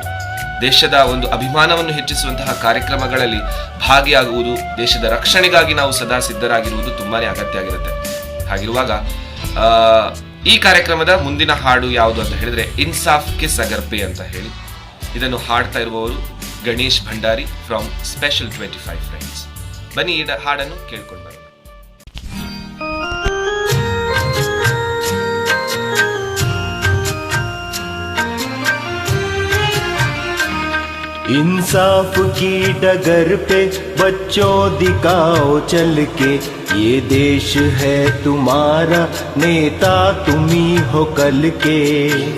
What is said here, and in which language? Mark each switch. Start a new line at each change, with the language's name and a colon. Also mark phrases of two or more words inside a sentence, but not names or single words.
Kannada: ದೇಶದ ಒಂದು ಅಭಿಮಾನವನ್ನು ಹೆಚ್ಚಿಸುವಂತಹ ಕಾರ್ಯಕ್ರಮಗಳಲ್ಲಿ ಭಾಗಿಯಾಗುವುದು, ದೇಶದ ರಕ್ಷಣೆಗಾಗಿ ನಾವು ಸದಾ ಸಿದ್ಧರಾಗಿರುವುದು ತುಂಬಾನೇ ಅಗತ್ಯ ಆಗಿರುತ್ತೆ. ಹಾಗಿರುವಾಗ ಈ ಕಾರ್ಯಕ್ರಮದ ಮುಂದಿನ ಹಾಡು ಯಾವುದು ಅಂತ ಹೇಳಿದ್ರೆ ಇನ್ಸಾಫ್ ಕೆ ಸಗರ್ಪೆ ಅಂತ ಹೇಳಿ ಇದನ್ನು ಹಾಡ್ತಾ ಇರುವವರು ಗಣೇಶ್ ಭಂಡಾರಿ ಫ್ರಮ್ ಸ್ಪೆಷಲ್ 25 ಫ್ರೆಂಡ್ಸ್. ಬನ್ನಿ ಈ ಹಾಡನ್ನು ಕೇಳ್ಕೊಂಡು ಬರೋಣ.
Hindi: इंसाफ की डगर पे बच्चों दिखाओ चल के, ये देश है तुम्हारा, नेता तुम ही हो कल के.